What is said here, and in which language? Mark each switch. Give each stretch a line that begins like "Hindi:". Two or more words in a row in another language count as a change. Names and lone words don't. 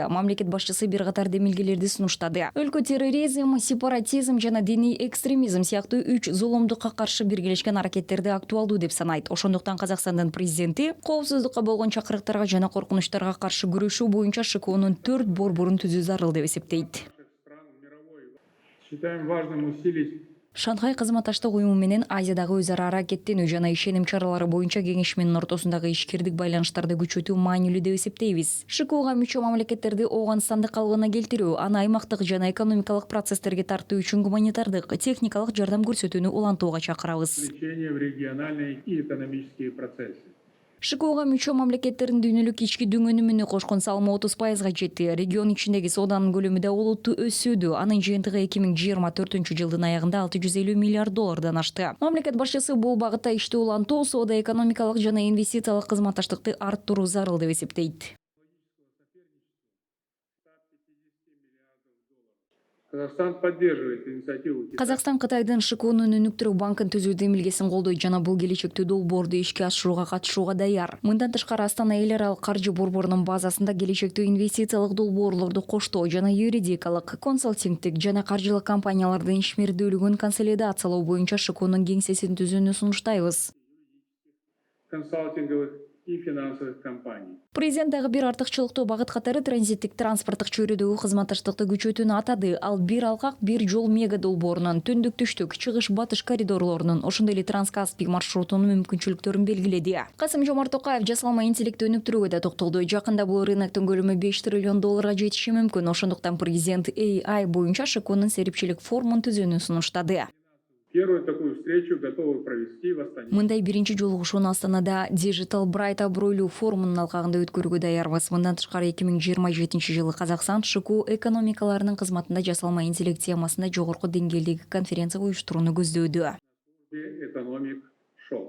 Kyrgyz: Мамлекет башчысы бир катар демилгелерди сунуштады. Өлкө терроризм, сепаратизм жана диний экстремизм сыяктуу 3 зулумдукка каршы биргелешкен аракеттерди актуалдуу деп санайт. Ошондуктан Казакстандын президенти коопсуздукка болгон чакырыктарга жана коркунучтарга каршы күрөшүү боюнча ШКОнун 4 борборун түзүү зарыл деп эсептейт.
Russian: Считаем важным усилить
Kyrgyz: Шанхай кызматташтык уюму менен Азиядагы өз ара аракеттенүү жана ишеним чаралары боюнча кеңешменин ортосундагы ишкердик байланыштарды күчөтүү маанилүү деп эсептейбиз. ШКОга мүчө мамлекеттерди Ооганстанды калыбына келтирүү, аны аймактык жана экономикалык процесстерге тартуу үчүн гуманитардык, техникалык жардам көрсөтүүнү улантууга чакырабыз.
Russian: включение в региональные и экономические процессы.
Kyrgyz: ШКОга мүчө мамлекеттердин дүйнөлүк ички дүң өнүмүнө кошкон салымы 30%га жетти. Регион ичиндеги сооданын көлөмү да олуттуу өсүүдө. Анын жыйынтыгы 2024-жылдын аягында $650 миллиард ашты. Мамлекет башчысы бул багытта ишти улантуу, соода, экономикалык жана инвестициялык кызматташтыкты арттыруу зарыл деп эсептейт.
Russian: Казахстан поддерживает инициативу Китая.
Kyrgyz: Казакстан Кытайдын ШКОнун өнүктүрүү банкын түзүү демилгесин колдойт жана бул келечектүү долбоорду ишке ашырууга катышууга даяр. Мындан тышкары Астана эл аралык каржы борборунун базасында келечектүү инвестициялык долбоорлорду коштоо жана юридикалык, консалтингдик жана каржылык компаниялардын ишмердүүлүгүн консолидациялоо боюнча ШКОнун кеңсесин түзүүнү сунуштайбыз.
Russian: Консалтинговых и финансовых компаний.
Kyrgyz: Президент дагы бир артыкчылыктуу багыт катары транзиттик транспорттук чөйрөдөгү кызматташтыкты күчөтүүнү атады. Ал бир алкак, бир жол мега долбоорунун түндүк-түштүк, чыгыш-батыш коридорлорунун, ошондой эле Транскаспий маршрутунун мүмкүнчүлүктөрүн белгиледи. Касым-Жомарт Токаев жасалма интеллектти өнүктүрүүгө да токтолду. Жакында бул рыноктун көлөмү $5 триллион жетиши мүмкүн. Ошондуктан президент AI боюнча ШКОнун серипчилик форумун түзүүнү сунуштады.
Russian: Первую такую встречу готовы провести в Астане.
Kyrgyz: Мындай биринчи жолугушууну Астанада Digital Bright абройлуу форумунун алкагында өткөрүүгө даярбыз. Мындан тышкары 2027-жылы Казакстан ШКО экономикаларынын кызматында жасалма интеллект темасында жогорку деңгээлдеги конференция уюштурууну көздөөдө. Экономик шоус.